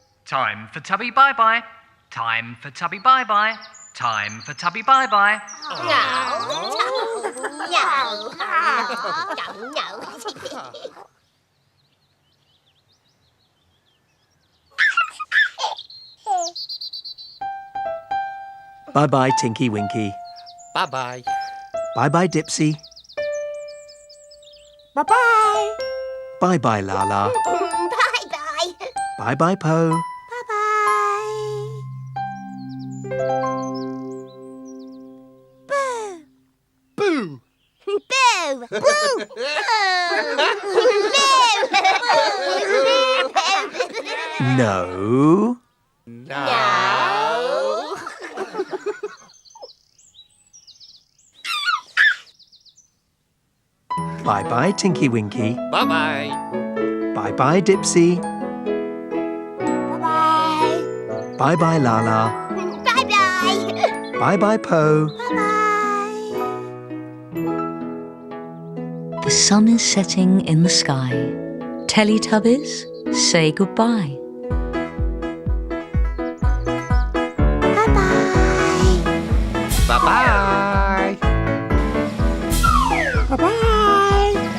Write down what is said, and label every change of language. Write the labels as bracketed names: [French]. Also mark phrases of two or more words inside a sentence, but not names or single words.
[English] Time for Tubby bye-bye. Time for Tubby bye-bye. Time for Tubby bye-bye. Bye-bye, Tinky Winky. Bye-bye. Bye-bye, Dipsy. Bye-bye. Bye-bye, Lala. Bye-bye. Bye-bye, Po. Bye-bye. Boo! Boo! Boo! Boo! No. No. Bye-bye, Tinky Winky. Bye-bye. Bye-bye, Dipsy. Bye-bye. Bye-bye, Lala. Bye-bye. Bye-bye, Po. Bye-bye. The sun is setting in the sky. Teletubbies, say goodbye. Bye-bye. Bye-bye. Bye-bye.